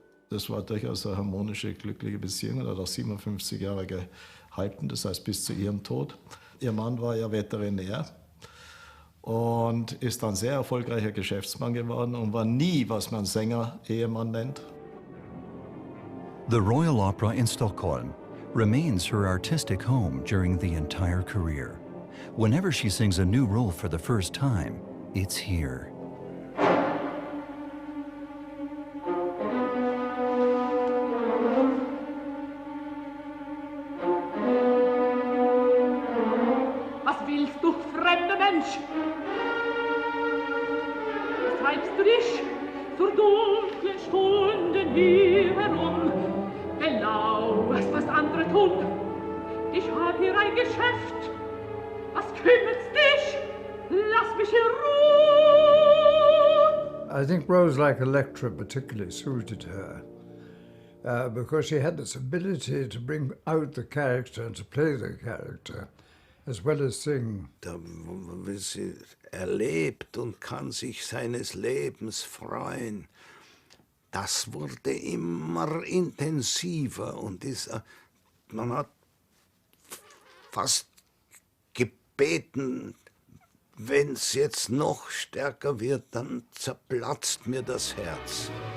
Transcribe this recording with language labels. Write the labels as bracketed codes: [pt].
[de] Das war durchaus eine harmonische, glückliche Beziehung und hat auch 57 Jahre gehalten, das heißt bis zu ihrem Tod. Ihr Mann war ja Veterinär und ist dann sehr erfolgreicher Geschäftsmann geworden und war nie, was man Sänger-Ehemann nennt. [en] The Royal Opera in Stockholm remains her artistic home during the entire career. Whenever she sings a new role for the first time, it's here. [de] Was willst du, fremder Mensch? Was treibst du dich zur dunklen Stunden hier herum? Belauerst, was andere tun. Ich hab hier ein Geschäft. Was kümmert's dich? Lass mich in Ruhe. [en] I think roles like Electra particularly suited her because she had this ability to bring out the character and to play the character as well as sing. [de] Sie erlebt und kann sich seines Lebens freuen. Das wurde immer intensiver und man hat fast gebeten, wenn es jetzt noch stärker wird, dann zerplatzt mir das Herz.